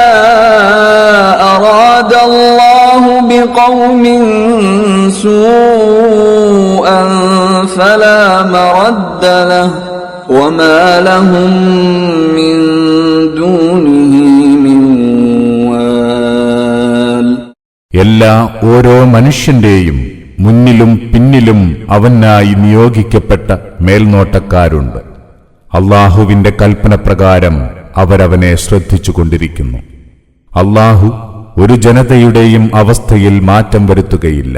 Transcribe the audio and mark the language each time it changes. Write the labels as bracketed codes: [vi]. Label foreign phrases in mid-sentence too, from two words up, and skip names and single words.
[ar] أراد الله بقوم سوءا فلا مرد له وما لهم من دونه من وال. [ml] എല്ലാ ഓരോ മനുഷ്യന്റെയും മുന്നിലും പിന്നിലും അവനായി നിയോഗിക്കപ്പെട്ട മേൽനോട്ടക്കാരുണ്ട്. അല്ലാഹുവിന്റെ കൽപ്പന പ്രകാരം അവരവനെ ശ്രദ്ധിച്ചുകൊണ്ടിരിക്കുന്നു. അല്ലാഹു ഒരു ജനതയുടെയും അവസ്ഥയിൽ മാറ്റം വരുത്തുകയില്ല.